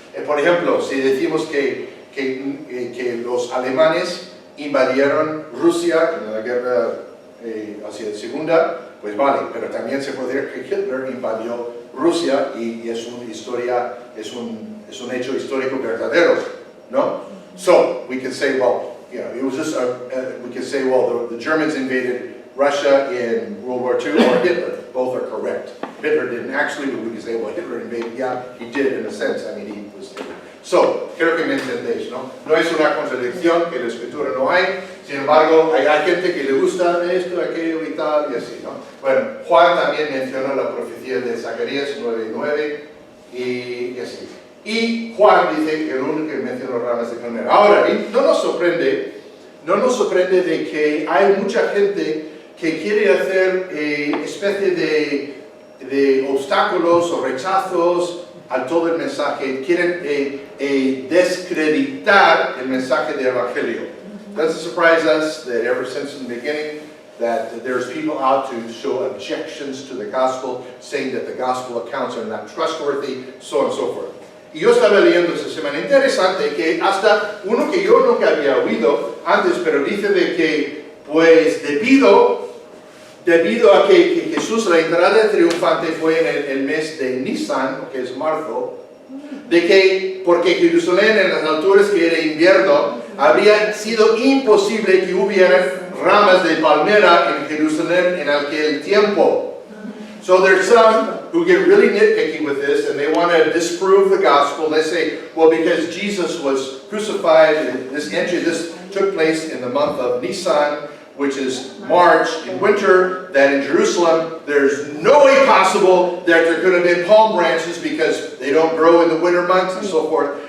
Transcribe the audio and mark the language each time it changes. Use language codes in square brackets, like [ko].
[es] Por ejemplo, si decimos que los alemanes invadieron Rusia en la guerra hacia la segunda, pues vale, pero también se podría decir que Hitler invadió Rusia, y es una historia, es un hecho histórico verdadero, ¿no? [en] So we can say, well, it was just we can say, well, the Germans invaded Russia in World War II, or Hitler. Both are correct. Hitler didn't actually, but we can say, well, Hitler invaded. Yeah, he did in a sense. I mean, he was Hitler. So, [es] creo que me entendéis, ¿no? No es una contradicción, que en la escritura no hay. Sin embargo, hay gente que le gusta esto, aquello y tal, y así, ¿no? Bueno, Juan también menciona la profecía de Zacarías 9:9 y así. Y Juan dice que el único que menciona ramas de palmera. Ahora, no nos sorprende de que hay mucha gente que quiere hacer especie de obstáculos o rechazos a todo el mensaje, quieren descreditar el mensaje del Evangelio. [en] Doesn't surprise us that ever since the beginning that there's people out to show objections to the gospel, saying that the gospel accounts are not trustworthy, so on and so forth. [es] Y yo estaba leyendo esta semana, interesante, que hasta uno que yo nunca había oído antes, pero dice de que, pues, debido a que Jesús, la entrada triunfante fue en el mes de Nisan, que es marzo, de que, porque Jerusalén en las alturas que era invierno, habría sido imposible que hubiera ramas de palmera en Jerusalén en aquel tiempo. [en] So there's some who get really nitpicky with this, and they want to disprove the gospel. They say, well, because Jesus was crucified, this took place in the month of Nisan, which is March in winter, that in Jerusalem there's no way possible that there could have been palm branches because they don't grow in the winter months and so forth.